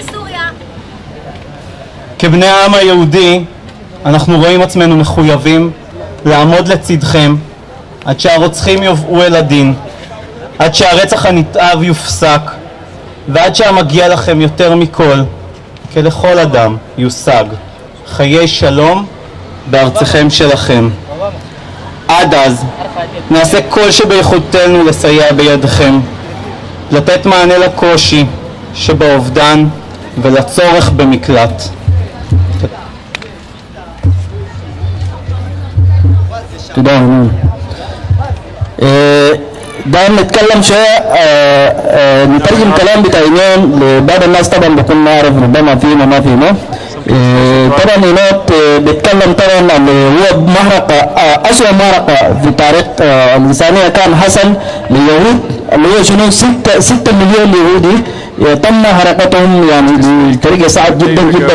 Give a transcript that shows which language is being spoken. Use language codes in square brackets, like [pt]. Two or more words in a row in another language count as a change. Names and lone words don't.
[he] כבני העם היהודי אנחנו רואים עצמנו מחויבים לעמוד לצדכם עד שהרוצחים יובאו אל הדין, עד שהרצח הנתעב יופסק, ועד שהמגיע לכם יותר מכל, כלכל אדם, יושג חיי שלום בארציכם שלכם. עד אז נעשה כל שביכולתנו לסייע בידכם, לתת מענה לקושי שבאובדן ולצורך במקלט. [ar] تمام. دائما نتكلم شوية نترجم كلام بتاعينين لبعض الناس طبعا بكون ما عارف ربما فيه وما فيه ما طبعا هناك بيتكلم طبعا عن هو محرقة أسوأ محرقة في تاريخ الإنسانية كان حصل لليهود اللي هو شنو 6 مليون يهودي تم حرقتهم يعني بطريقة صعبة جدا جدا.